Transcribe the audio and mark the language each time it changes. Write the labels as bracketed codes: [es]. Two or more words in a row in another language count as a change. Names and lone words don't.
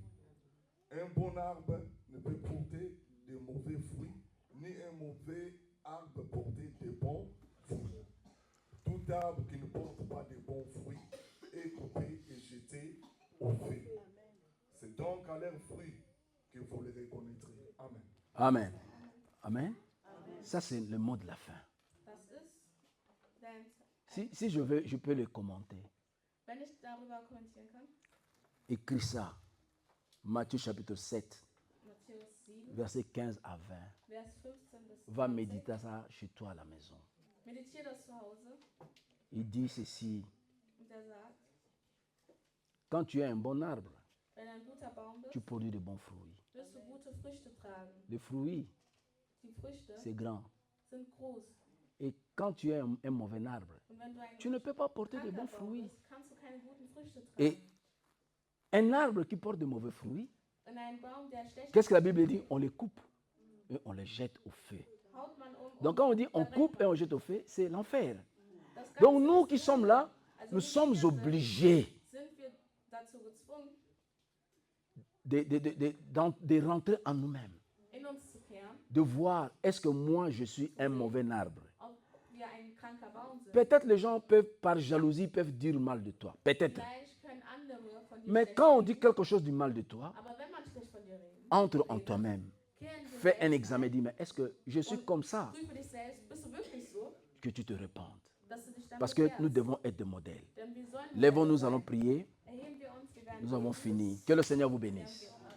[fr] Un bon arbre ne peut porter de mauvais fruits, ni un mauvais arbre porter de bons fruits. Tout arbre qui ne porte pas de bons fruits est coupé et jeté au feu. C'est donc à leurs fruits que vous les reconnaîtrez. Amen. Amen. Amen. Ça, c'est le mot de la fin. [de] Das ist der [fr] Si je veux, je peux le commenter. [de] Wenn ich darüber kommentieren kann, [fr] Écris ça. Matthieu chapitre 7, [de] Matthäus 7, [fr] versets 15 à 20. [de] Vers 15 bis [fr] Va [de] 20. [fr] méditer ça chez toi à la maison. [de] Meditiere das zu Hause [fr] Il dit ceci. [de] und er sagt, [fr] Quand tu es un bon arbre, [de] wenn du ein guter Baum [fr] tu [de] bist, [fr] produis de bons fruits. [de] wirst du gute Früchte tragen. [fr] Les fruits, [de] Die Früchte [fr] c'est grand. [de] sind groß. [fr] Et quand tu es un mauvais arbre, [de] Und wenn du ein [fr] tu ne peux pas porter de bons [de] kranker Baum [fr] fruits. [de] bist, kannst du keine guten Früchte tragen. [fr] Et un arbre qui porte de mauvais fruits, [de] Und ein Baum, der schlecht [fr] qu'est-ce que la Bible dit? On les coupe et on les jette au feu. [de] haut man [fr] Donc quand on dit on coupe et on jette au feu, c'est l'enfer. [de] Das Ganze [fr] Donc nous [de] ist [fr] qui sommes là, [de] also [fr] nous [de] wir, die [fr] sommes [de] hier sind, [fr] obligés [de] sind wir dazu gezwungen, [fr] de rentrer en nous-mêmes, [de] in uns zu kehren, [fr] de voir est-ce que moi je suis un mauvais arbre. [de] ob wir ein kranker Baum sind. [fr] Peut-être les gens peuvent, par jalousie, peuvent dire mal de toi. Peut-être. [de] Vielleicht können andere von dir [fr] Mais [de] schlecht [fr] quand on [de] reden. [fr] dit quelque chose du mal de toi, [de] Aber wenn man schlecht von dir redet, [fr] entre en toi-même. [de] kehren wir [fr] Fais un [de] selbst [fr] examen et dis, mais est-ce que je suis comme ça? [de] prüfe dich selbst, bist du wirklich so, [fr] Que tu te répandes. [de] dass du dich dann [fr] Parce que [de] bekehrst? [fr] nous devons être des modèles. [de] Denn wir sollen [fr] Lèvons-nous, [de] Modelle [fr] allons [de] sein. [fr] prier. [de] Erheben wir uns, wir werden [fr] Nous avons [de] beten. [fr] fini. Que le Seigneur vous bénisse.